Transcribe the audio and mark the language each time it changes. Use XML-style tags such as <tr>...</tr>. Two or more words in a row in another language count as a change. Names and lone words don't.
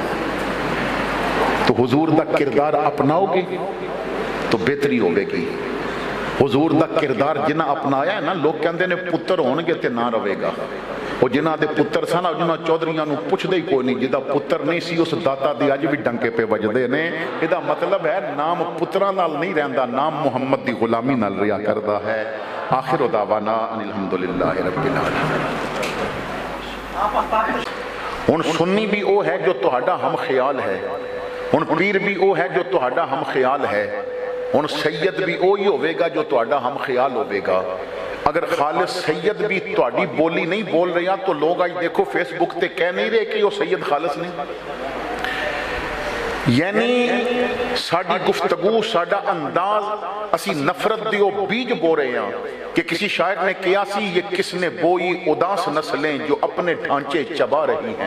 <pa>تو حضور دا کردار اپناؤ گے تو بہتری ہوگی گی۔ حضور دا کردار جنہ اپنایا ہے نا، لوگ کہندے نے پتر ہون گے تے نہ رہے گا، وہ جنہ دے پتر سن جنہ چودھریاں نو پوچھ دے کوئی نہیں، جدا پتر نہیں سی اس داتا دی اج بھی ڈنکے پہ وجدے نے۔ یہ مطلب ہے نام پترا نال نہیں رہندا، نام محمد دی غلامی نال رہیا کردا ہے۔</pa> <ar>آخر دعوانا ان الحمدللہ رب العالمین۔</ar> <pa>ہن سنی بھی او ہے جو تہاڈا ہم خیال ہے، ہن پیر بھی او ہے جو تہاڈا ہم خیال ہے، ہن سید بھی اوہی ہوے گا جو تہاڈا ہم خیال ہوے گا۔ اگر خالد سید بھی تہاڈی بولی نہیں بول رہا تو لوگ آج دیکھو فیس بک تے کہہ نہیں رہے کہ وہ سید خالص نہیں. یعنی ساڈی گفتگو ساڈا انداز اسی نفرت دیو بیج بو رہے ہیں کہ کسی شاعر نے کہا سی</pa> <ur>یہ کس نے بوئی اداس نسلیں جو اپنے ڈھانچے چبا رہی ہیں.</ur>